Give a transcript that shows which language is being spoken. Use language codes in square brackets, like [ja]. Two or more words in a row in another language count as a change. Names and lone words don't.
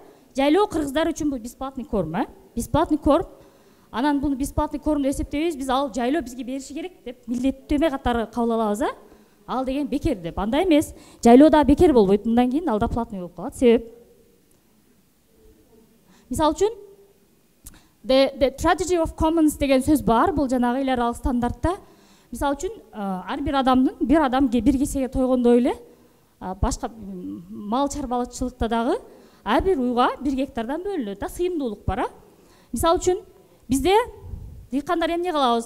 [ky] Жайлоо кыргыздар үчүн бул [ru] бесплатный корм, бесплатный корм. [ky] Анан буну [ru] бесплатный корм [ky] деп эсептебейбиз, биз ал жайлоо бизге бериши керек деп милдеттеме катары кабыл алабыз, ал деген бекер деп. Андай эмес, жайлоо да бекер болбойт, мындан кийин ал да платный болуп калат. Себеп мисалы үчүн [en] the tragedy of commons [ky] деген сөз бар, бул жанагы эл аралык стандартта. Мисалы үчүн ар бир адам бир кесеге тойгондой эле башка мал чарбалычылыкта дагы ар бир уйга 1 гектардан бөлүнөт да, сыйымдуулук бар. Мисалы үчүн бизде дыйкандар эмне кылабыз?